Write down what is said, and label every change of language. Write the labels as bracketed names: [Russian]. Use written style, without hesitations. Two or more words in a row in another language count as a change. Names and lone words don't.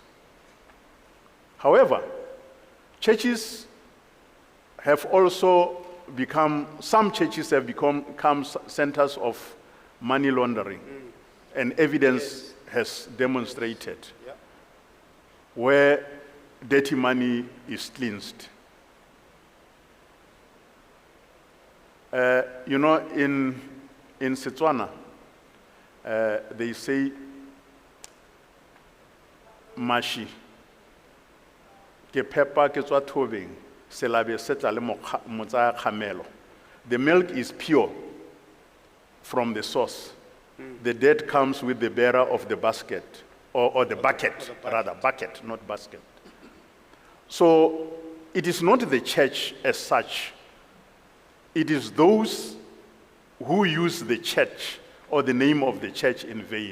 [English] However, churches have also some churches have become centers of money laundering, and evidence has demonstrated where dirty money is cleansed. You know, in Setswana, they say, [Tswana] mashi, ke phepa ke tswa thobeng, se labe se tla le motsaya kgamelo. [English] The milk is pure from the source. The dirt comes with the bearer of the basket, or the bucket, rather, bucket, not basket. So it is not the church as such. It is those who use the church or the name of the church in vain.